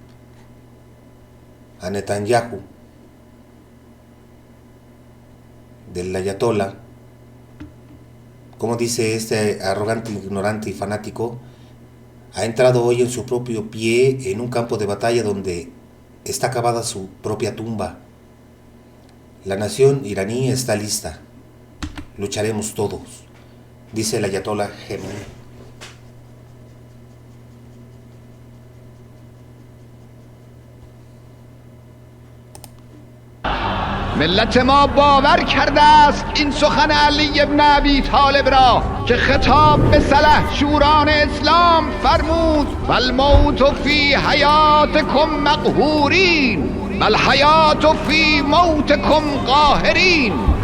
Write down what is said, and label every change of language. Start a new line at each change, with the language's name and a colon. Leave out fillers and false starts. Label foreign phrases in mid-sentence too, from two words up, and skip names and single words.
Spanish: a Netanyahu del Ayatollah, como dice este arrogante, ignorante y fanático, ha entrado hoy en su propio pie en un campo de batalla donde está cavada su propia tumba. La nación iraní está lista. Lucharemos todos, dice el Ayatollah Khamenei.
Persian: ملت ما باور کرده است این سخن علی ابن ابی طالب را که خطاب به سلحشوران اسلام فرمود
Arabic: فالموت فی حیاتکم مقهورین والحیات فی موتکم قاهرین.